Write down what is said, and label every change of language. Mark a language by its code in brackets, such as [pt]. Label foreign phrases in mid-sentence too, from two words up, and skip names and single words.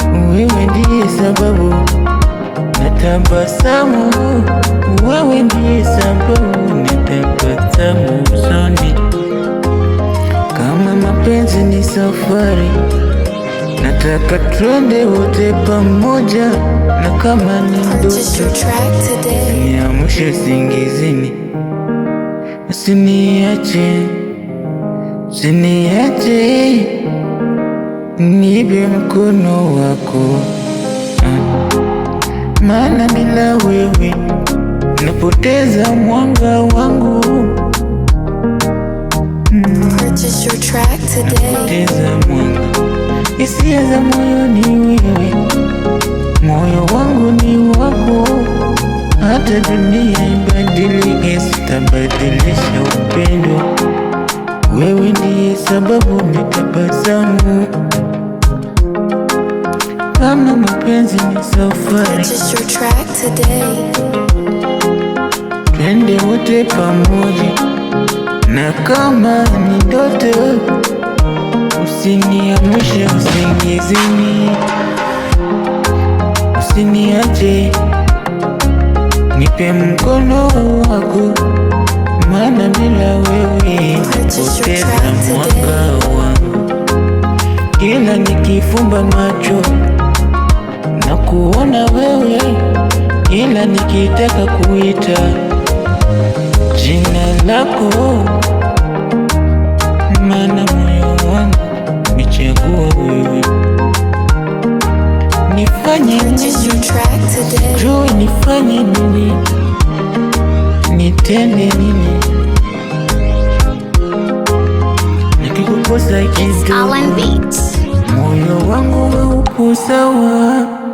[sw] Wewe ndiye sababu natabasamu, wewe ndiye sababu natabasamu usoni. Kama mapenzi ni safari, nataka twende wote pamoja, na kama ni [en] Purchase your [sw] ndoto, [en] track today. [sw] niamshe usingizini. Usiniache, usiniache, nipe mkono wako. Ah, maana bila wewe napoteza mwanga wangu. Mm. [en] Purchase your track today. [sw] Napoteza mwanga. Hisia za moyo ni wewe, moyo wangu ni wako. Hata dunia ibadilike, sitabadilisha upendo. Wewe ndiye sababu natabasamu. Kama mapenzi ni safari, [en] Purchase your track today. [sw] twende wote pamoja, na kama ni ndoto, usiniamshe usingizini. Usiniache, nipe mkono wako, maana bila wewe [en] Purchase your [sw] napoteza [en] track today. [sw] mwanga wangu. Kila nikifumba macho na kuona wewe, kila nikitaka kuita jina lako, maana moyo wangu umechagua wewe. [en] Nifanye Purchase your nini? track today. [sw] Sijui nifanye nini, nitende nini? Nikikukosa It's kidogo, Alan Beats. moyo wangu haupo sawa.